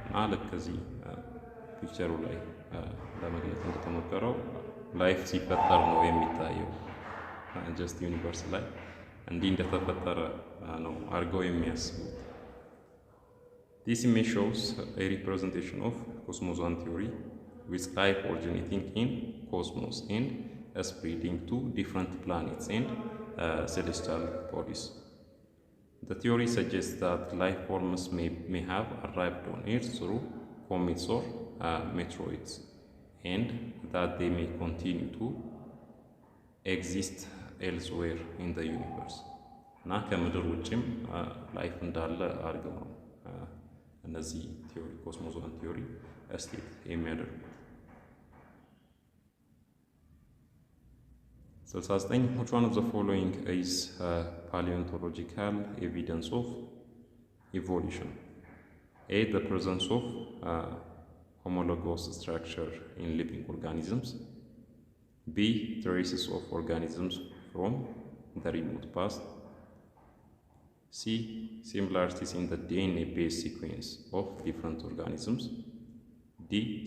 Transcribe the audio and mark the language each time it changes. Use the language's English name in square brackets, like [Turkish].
[Amharic] ልክ ከዚህ ፒክቸሩ ላይ ለመግለጽ እንደተሞከረው ላይፍ ሲፈጠር ነው የሚታየው። ጀስት ዩኒቨርስ ላይ እንዲህ እንደተፈጠረ ነው አድርገው የሚያስቡት። [English] This image shows a representation of cosmos-one theory with life originating in cosmos and spreading to different planets and celestial bodies. The theory suggests that life forms may have arrived on Earth through comets or meteoroids, and that they may continue to exist elsewhere in the universe. [Amharic] እና ከምድር ውጭም ላይፍ እንዳለ አድርገው ነው እነዚህ ቲዮሪ ኮስሞስ-ዋን ቲዮሪ ስቴት የሚያደርጉት። 69 [English] Which one of the following is paleontological evidence of evolution? A. The presence of homologous structure in living organisms. B. Traces of organisms from the remote past. C. Similarities in the DNA-based sequence of different organisms. D.